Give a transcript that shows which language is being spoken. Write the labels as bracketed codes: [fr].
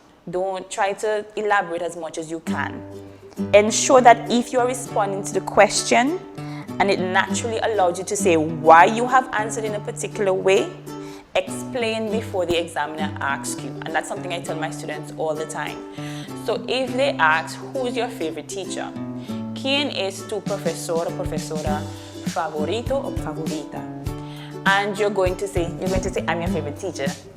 [en] Don't try to elaborate as much as you can. Ensure that if you're responding to the question and it naturally allows you to say why you have answered in a particular way, explain before the examiner asks you. And that's something I tell my students all the time. So if they ask, who's your favorite teacher? [es] ¿Quién es tu profesor o profesora favorito o favorita? [en] And you're going to say, I'm your favorite teacher.